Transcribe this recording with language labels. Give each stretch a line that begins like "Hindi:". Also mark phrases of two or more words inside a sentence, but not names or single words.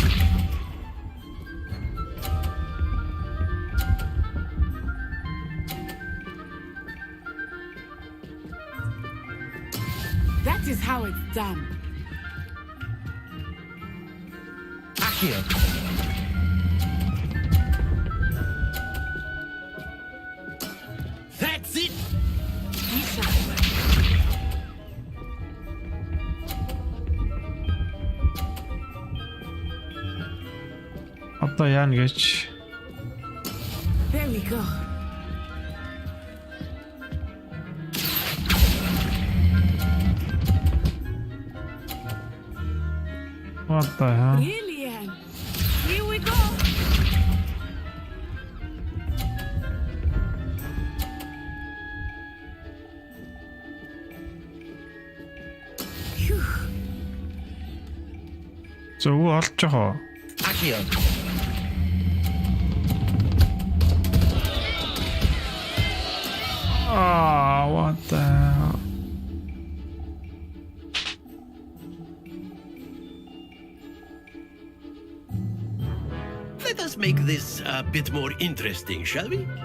English: That is how it's done. Accio. That's it! Isha.
Mongolian: Одоо яана гэж.
English: There we go. What the hell? Brilliant. Here we go. Phew.
Mongolian: Зөв олж жоо.
English: Accio. Ah, what the hell? Let us make this a bit more interesting, shall we?